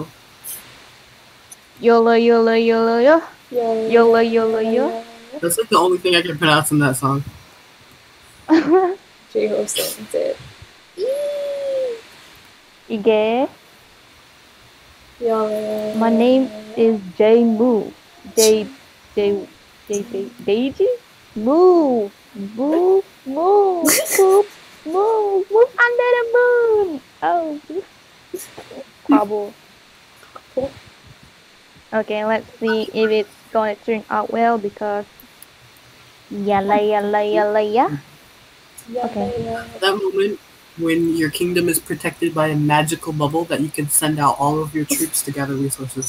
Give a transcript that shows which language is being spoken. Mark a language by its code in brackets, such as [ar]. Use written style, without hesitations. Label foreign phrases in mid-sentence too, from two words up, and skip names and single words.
[en] YOLO, YOLO, YOLO, yo. YOLO, YOLO, yo. That's like the only thing I can pronounce in that song. J-Hope sings it. Ige. Yeah. My name is J Moo. Deiji? Moo. Moo. Moo. Poop. Moo. Move under the moon. Oh. Pablo. Okay, let's see if it's gonna turn out well because [ar] yalla yalla yalla [en] yeah. Okay. That moment when your kingdom is protected by a magical bubble that you can send out all of your troops to gather resources.